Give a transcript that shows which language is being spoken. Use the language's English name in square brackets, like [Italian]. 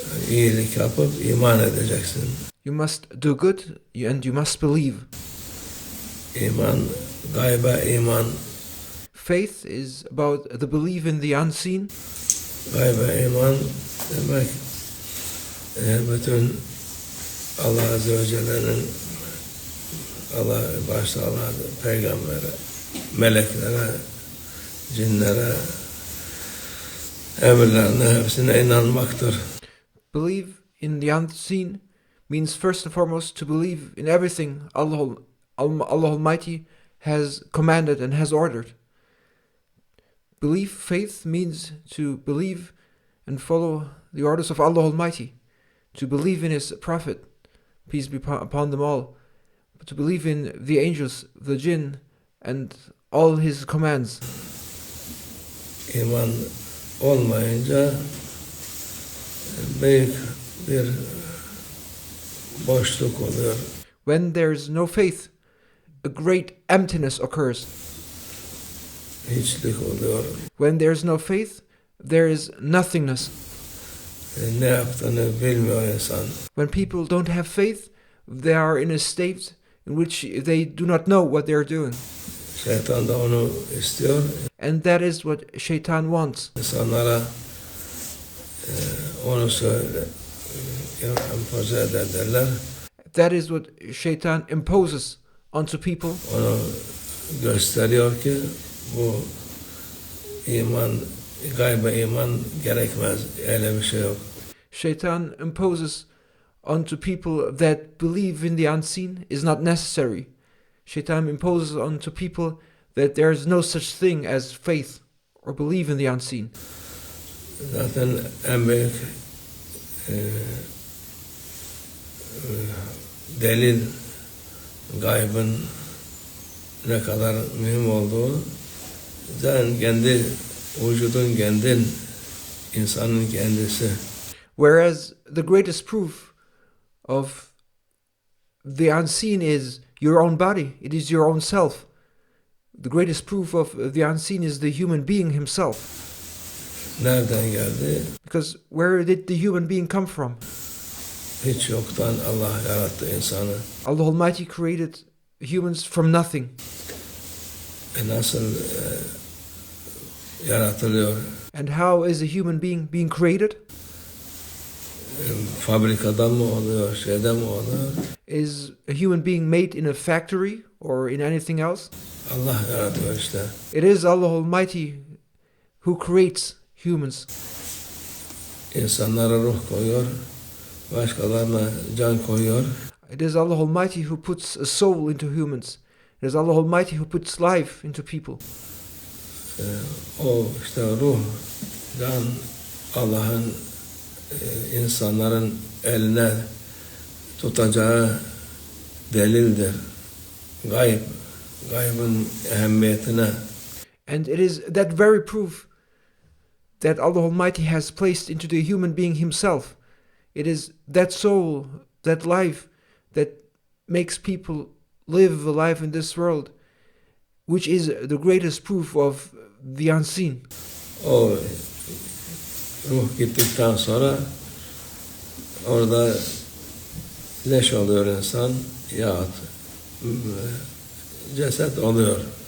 [Turkish] İyilik yapıp iman edeceksin. [English] You must do good and you must believe. [Turkish] İman, gaybe iman. [English] Faith is about the belief in the unseen. [Turkish] Gaybe iman demek bütün Allah Azze ve Celle'nin başta Allah peygambere, meleklere, cinlere, emirlerine hepsine inanmaktır. [English] Believe in the unseen means first and foremost to believe in everything Allah Almighty has commanded and has ordered. Faith means to believe and follow the orders of Allah Almighty, to believe in His Prophet, peace be upon them all, to believe in the angels, the jinn, and all His commands. [Turkish] İman olmayınca büyük bir boşluk oluyor. [English] When there's no faith, a great emptiness occurs. [Turkish] Hiçlik oluyor. [English] When there's no faith, there is nothingness. [Turkish] Ne yaptığını bilmiyor insan. [English] When people don't have faith, they are in a state in which they do not know what they are doing. [Turkish] Şeytan da onu istiyor. [English] And that is what Shaitan wants. [Turkish] İnsanlara onu empoze ederler. [English] That is what Shaitan imposes onto people. [Turkish] Onu gösteriyor ki bu iman, gaybe iman gerekmez. Öyle bir şey yok. [English] Shaitan imposes onto people that believe in the unseen is not necessary. Shaitan imposes onto people that there is no such thing as faith or believe in the unseen. [Turkish] Zaten en büyük delil gaybın ne kadar mühim olduğu zaten kendi vücudun, kendin, insanın kendisi. [English] Whereas the greatest proof of the unseen is your own body. It is your own self. The greatest proof of the unseen is the human being himself. [Turkish] Nereden geldi? [English] Because where did the human being come from? [Turkish] Hiç yoktan Allah yarattı insanı. [English] Allah Almighty created humans from nothing. [Turkish] Nasıl yaratılıyor? [English] And how is a human being created? [Turkish] Fabrikadan mı oluyor, şeyden mi oluyor? [English] Is a human being made in a factory or in anything else? [Turkish] Allah yaratıyor işte. [English] It is Allah Almighty who creates humans. [Turkish] İnsanlara ruh koyuyor, başkalarına can koyuyor. [English] It is Allah Almighty who puts a soul into humans. It is Allah Almighty who puts life into people. [Turkish] O işte ruh, can Allah'ın insanların eline tutacağı delildir. gaybın ehemmiyetine [English] And it is that very proof that Allah Almighty has placed into the human being himself. It is that soul, that life, that makes people live a life in this world, which is the greatest proof of the unseen. [Turkish] o ruh gittikten sonra orada leş oluyor insan yahut ceset oluyor.